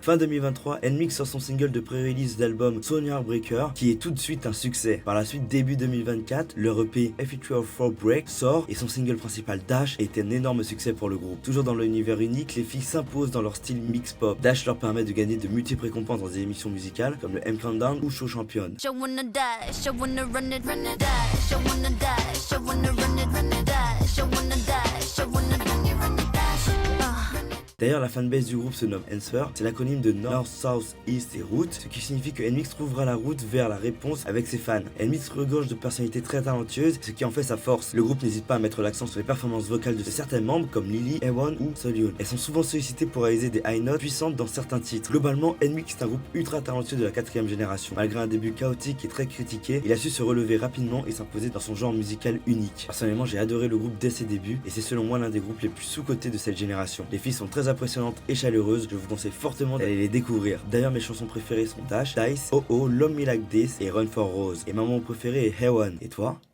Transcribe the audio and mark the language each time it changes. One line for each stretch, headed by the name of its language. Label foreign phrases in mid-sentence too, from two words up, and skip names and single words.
French: Fin 2023, NMIXX sort son single de pré-release d'album Sony Heartbreaker qui est tout de suite un succès. Par la suite, début 2024, leur EP F4 Break sort et son single principal Dash est un énorme succès pour le groupe. Toujours dans l'univers unique, les filles s'imposent dans leur style
English: mix pop.
French: Dash leur permet de gagner de multiples récompenses dans des émissions musicales comme le M Countdown ou Show Champion.
English: She wanna die, she wanna run it, die. She wanna die, she wanna run it, die. She wanna die, she wanna run it, die.
French: D'ailleurs, la fanbase du groupe se nomme Answer, c'est l'acronyme de
English: North, South, East
French: et Route, ce qui signifie que NMIXX trouvera la route vers la réponse avec ses fans. NMIXX regorge de personnalités très talentueuses, ce qui en fait sa force. Le groupe n'hésite pas à mettre l'accent sur les performances vocales de certains membres comme Lily, Haewon ou Seolhyun. Elles sont souvent sollicitées pour réaliser des
English: high notes
French: puissantes dans certains titres. Globalement, NMIXX est un groupe ultra talentueux de la 4ème génération. Malgré un début chaotique et très critiqué, il a su se relever rapidement et s'imposer dans son genre musical unique. Personnellement, j'ai adoré le groupe dès ses débuts et c'est selon moi l'un des groupes les plus sous-cotés de cette génération. Les filles sont très impressionnantes et chaleureuses, je vous conseille fortement d'aller les découvrir. D'ailleurs, mes chansons préférées sont Dash, Dice, Oh, Love Me Like This et Run for Rose. Et ma maman préférée est Haewon. Et toi?